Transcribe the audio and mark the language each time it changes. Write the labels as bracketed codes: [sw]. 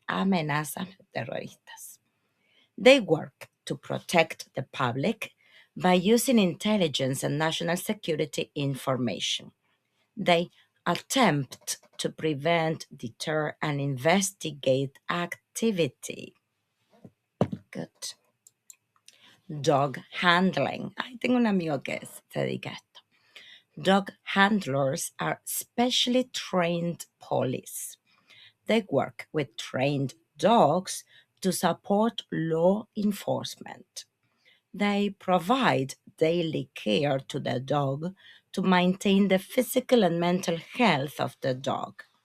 [es] Amenazas terroristas. [en] They work to protect the public by using intelligence and national security information. They attempt to prevent, deter, and investigate activity. Good. Dog handling. [es] Ay, tengo un amigo que se dedica a esto. [en] Dog handlers are specially trained police. They work with trained dogs to support law enforcement. They provide daily care to the dog to maintain the physical and mental health of the dog.